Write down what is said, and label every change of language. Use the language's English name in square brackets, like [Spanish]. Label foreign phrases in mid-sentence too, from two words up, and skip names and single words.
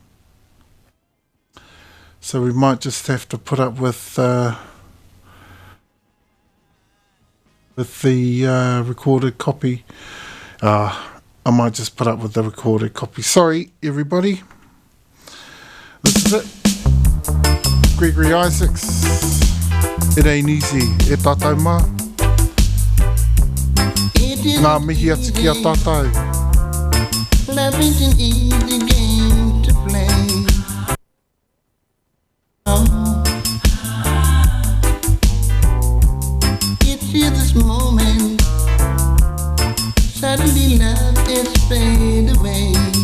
[English] So we might just have to put up with the recorded copy. I might just put up with the recorded copy. Sorry, everybody. This is it. Gregory Isaacs. It ain't easy. [Māori] E tātou mā. Ngā mihi atu ki a tātou. [English] Love isn't easy game to play. It's here this moment. Suddenly love is fade away.